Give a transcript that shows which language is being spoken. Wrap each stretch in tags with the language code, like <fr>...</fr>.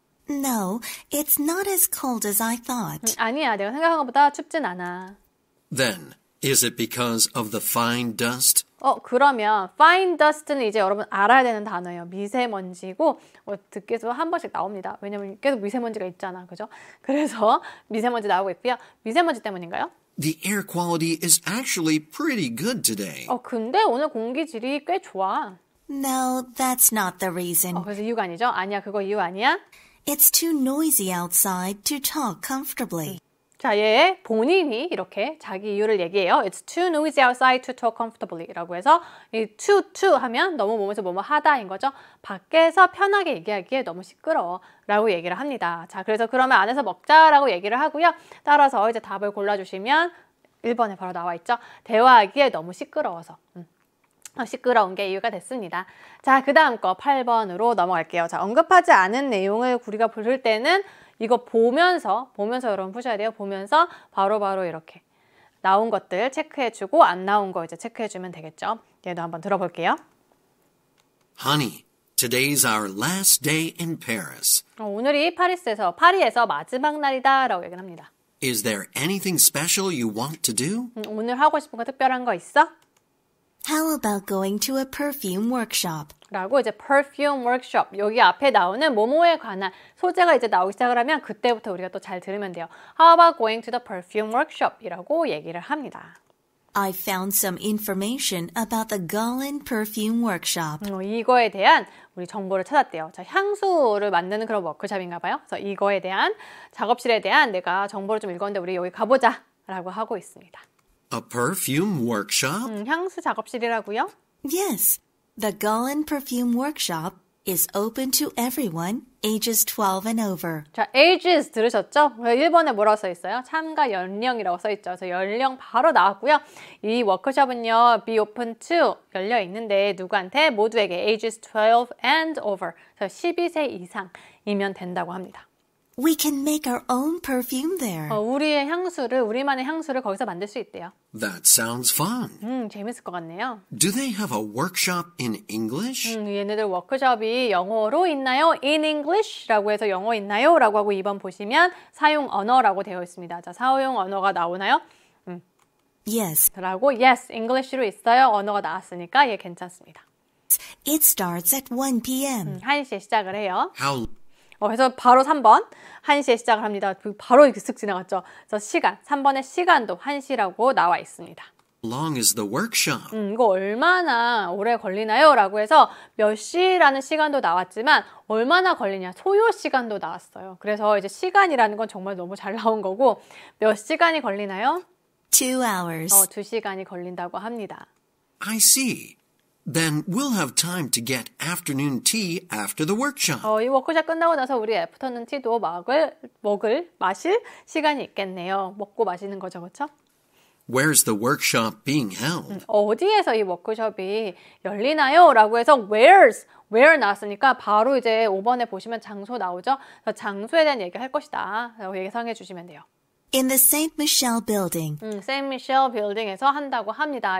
<en>No, it's not as cold as I thought.</en> <ko>아니야, 내가 생각한 것보다 춥진 않아.</ko> <en>Then, is it because of the fine dust?</en> <ko>그러면</ko> <en>fine dust</en> <ko>는 이제 여러분 알아야 되는 단어예요. 미세먼지고 듣기에서 한 번씩 나옵니다. 왜냐면 계속 미세먼지가 있잖아. 그죠? 그래서 미세먼지 나오고 있고요. 미세먼지 때문인가요?</ko> <en>The air quality is actually pretty good today.</en> <ko>근데 오늘 공기질이 꽤 좋아.</ko> <en>No, that's not the reason.</en> <ko>그래서 이유가 아니죠? 아니야, 그거 이유 아니야?</ko> <en>It's too noisy outside to talk comfortably.</en> <ko>자, 얘 본인이 이렇게 자기 이유를 얘기해요.</ko> <en>It's too noisy outside to talk comfortably</en> <ko>라고 해서 이 to 하면 너무 몸에서 뭐뭐 하다인 거죠. 밖에서 편하게 얘기하기에 너무 시끄러워 라고 얘기를 합니다. 자, 그래서 그러면 안에서 먹자라고 얘기를 하고요. 따라서 이제 답을 골라주시면 1번에 바로 나와 있죠. 대화하기에 너무 시끄러워서. 시끄러운 게 이유가 됐습니다. 자, 그 다음 거 8번으로 넘어갈게요. 자, 언급하지 않은 내용을 우리가 부를 때는 이거 보면서 여러분 푸셔야 돼요. 보면서 바로바로 이렇게 나온 것들 체크해주고 안 나온 거 이제 체크해주면 되겠죠. 얘도 한번 들어볼게요.</ko> <en>Honey, today's our last day in Paris.</en> <ko>오늘이 파리에서 마지막 날이다 라고 얘기를 합니다.</ko> <en>Is there anything special you want to do?</en> <ko>오늘 하고 싶은 거 특별한 거 있어?</ko> <en>How about going to a perfume workshop?</en> <ko>라고 이제 perfume workshop 여기 앞에 나오는 뭐뭐에 관한 소재가 이제 나오기 시작을 하면 그때부터 우리가 또 잘 들으면 돼요.</ko> <en>How about going to the perfume workshop?</en> <ko>이라고 얘기를 합니다.</ko> <en>I found some information about the Gullen Perfume Workshop.</en> <ko>이거에 대한 우리 정보를 찾았대요. 자, 향수를 만드는 그런 워크숍인가 봐요. 그래서 이거에 대한 작업실에 대한 내가 정보를 좀 읽었는데 우리 여기 가보자 라고 하고 있습니다.</ko> <en>A perfume workshop?</en> <ko>향수 작업실이라고요?</ko> <en>Yes, the Gullen Perfume Workshop is open to everyone ages 12 and over.</en> <ko>자, ages 들으셨죠? 1번에 뭐라고 써 있어요? 참가 연령이라고 써 있죠. 그래서 연령 바로 나왔고요. 이 워크숍은요,</ko> <en>be open to</en> <ko>열려 있는데 누구한테? 모두에게</ko> <en>ages 12 and over.</en> <ko>그래서 12세 이상이면 된다고 합니다.</ko> <en>We can make our own perfume there.</en> <ko>우리만의 향수를 거기서 만들 수 있대요.</ko> <en>That sounds fun.</en> <ko>재밌을 것 같네요.</ko> <en>Do they have a workshop in English?</en> <ko>얘네들 워크숍이 영어로 있나요?</ko> <en>In English</en> <ko>라고 해서 영어 있나요? 라고 하고 2번 보시면 사용 언어라고 되어 있습니다. 자, 사용 언어가 나오나요?</ko> <en>Yes.</en> <ko>라고</ko> <en>yes, English</en> <ko>로 있어요. 언어가 나왔으니까 얘 괜찮습니다.</ko> <en>It starts at 1 p.m.</en> <ko>1시에 시작을 해요.</ko> <en>How</en> <ko>그래서 바로 3번 1시에 시작을 합니다. 바로 이렇게 쓱 지나갔죠. 그래서 시간, 3번의 시간도 1시라고 나와 있습니다.</ko> <en>long is the workshop?</en> <ko>이거 얼마나 오래 걸리나요? 라고 해서 몇 시라는 시간도 나왔지만 얼마나 걸리냐 소요 시간도 나왔어요. 그래서 이제 시간이라는 건 정말 너무 잘 나온 거고 몇 시간이 걸리나요?</ko> <en>2 hours.</en> <ko>2시간이 걸린다고 합니다.</ko> <en>I see. Then we'll have time to get afternoon tea after the workshop.</en> <ko>이 워크숍 끝나고 나서 우리 애프터눈 티도 마실 시간이 있겠네요. 먹고 마시는 거죠, 그렇죠?</ko> <en>Where's the workshop being held?</en> <ko>어디에서 이 워크숍이 열리나요? 라고 해서 where 나왔으니까 바로 이제 5번에 보시면 장소 나오죠? 그래서 장소에 대한 얘기를 할 것이다 라고 예상해 주시면 돼요.</ko> <en>In the St. Michel building.</en> <ko>Saint Michel building에서 한다고 합니다.</ko>